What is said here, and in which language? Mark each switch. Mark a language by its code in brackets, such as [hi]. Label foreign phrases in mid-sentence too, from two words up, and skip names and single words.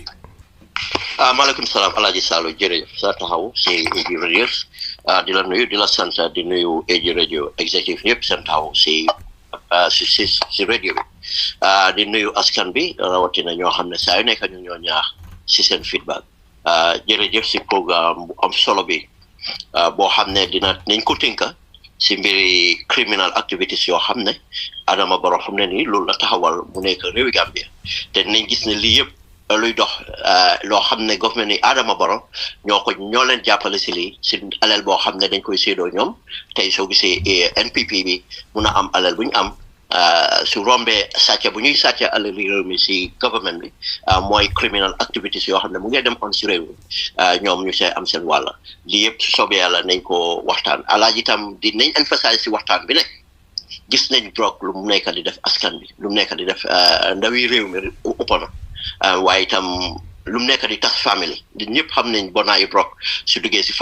[wo] maaleykum salaam Alaaji Salo jërëjëf sa taxaw si AG radio di la nuyu di la sant di nuyu AG radio executive yëpp seen taxaw si radio bi di nuyu askan bi rawatina ñoo xam ne saa yu nekk ñu ñoo ñaax si seen feedback jërëjëf si programme bu am solo bi boo xam ne nañ ko tënka si mbiri [en] criminal activities [wo] yoo xam ne Adama Barrow xam ne nii loolu la taxawal mu nekk réewi Gambia te nañ gis ne lii yëpp luy dox loo xam ne government ni Adama Barrow ñoo leen jàppale si lii si alal boo xam ne dañ koy séedoo ñoom tey soo gisee NPP bi mun a am alal bu ñu am su rombee sàcca bu ñuy sàcca alal réew mi si government bi mooy [en] criminal activities [wo] yoo xam ne mu ngi dem on si réew mi ñoom ñu see am seen wàll lii yëpp su soobee yàlla nañ ko waxtaan alaaji itam nañ emphasize si waxtaan bi ne gis nañ drogue lu mu nekk di def askan bi lu mu nekk di def ndawi réew mi ëpp na waaye itam lu mu nekk di tas famille di ñëpp xam nañ bonaayu drogue su duggee si